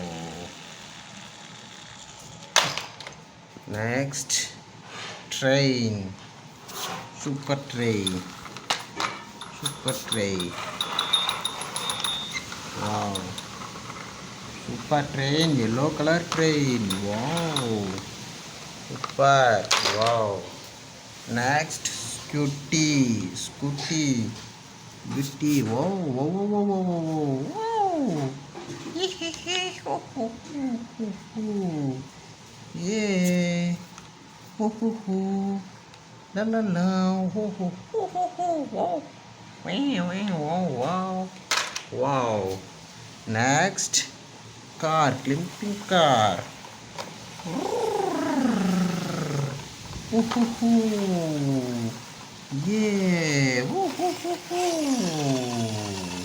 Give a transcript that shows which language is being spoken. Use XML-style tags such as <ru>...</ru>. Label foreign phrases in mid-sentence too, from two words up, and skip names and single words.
<en>Next, train, super train, super train. Wow. Super train, yellow color train. Wow. Super. Wow. Next, scooty. Scooty. Scooty. Wow. Wow. Wow. Wow. Wow. Wow. Wow. Ho, ho, ho, ho, ho. Yeah. Ho, ho, ho. La la la. Ho, ho, ho, ho, ho. Wow. Wow. Wow. Wow. Wow. Next, car. Climbing car. Woohoo! Yeah! Woohoo!</en>